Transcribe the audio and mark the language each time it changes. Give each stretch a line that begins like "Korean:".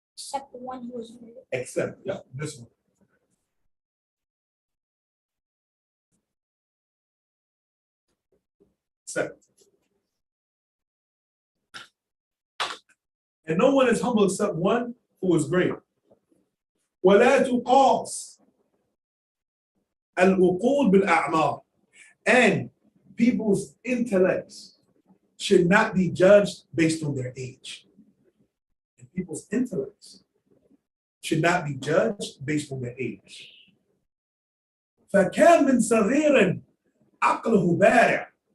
English: except the one who is great. Except, yeah, this one. Except. And no one is humble except one who is great.
Arabic: ولا تقاس العقول بالأعمار.
English: And people's intellects should not be judged based on their age. And people's intellects should not be judged based on their age.
Arabic: فكان من صغير عقله بارع.